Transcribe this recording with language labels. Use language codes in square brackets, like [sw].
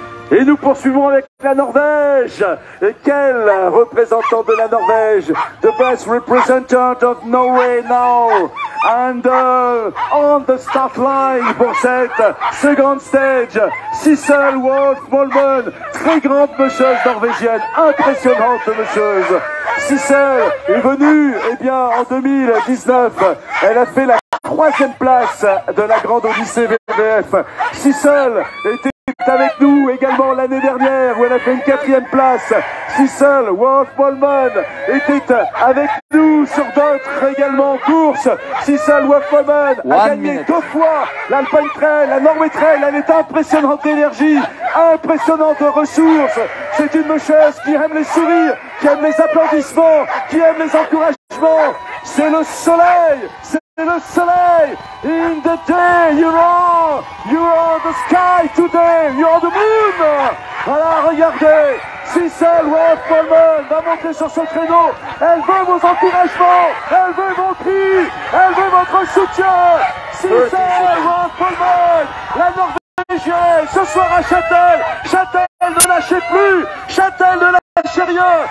[fr] Et nous poursuivons avec la Norvège. Et quel représentant de la Norvège? [en] The best representative of Norway now. And on the start line [fr] pour cette second stage, Sissel Wolf Molmen, très grande musheuse norvégienne, impressionnante musheuse. Sissel est venue, eh bien, en 2019, elle a fait la 3e place de la Grande Odyssée VVF. Sissel était avec nous également l'année dernière où elle a fait une 4e place. Sissel Wolf Molmen était avec nous sur d'autres également courses. Sissel Wolf Molmen a gagné 2 fois l'Alpine Trail, la Norway Trail. Elle est impressionnante d'énergie, impressionnante de ressources. C'est une musheuse qui aime les sourires, qui aime les applaudissements, qui aime les encouragements. C'est le soleil, c'est le soleil. [en] In the day you're on the sky today, you're on the moon. [fr] Voilà, regardez, Sissel Wolf Molmen va monter sur son créneau. Elle veut vos encouragements, elle veut vos cris, elle veut votre soutien. Sissel Wolf Molmen, la Norvégienne, ce soir à Chatel. Chatel, ne lâchez plus. Chatel, ne lâchez rien.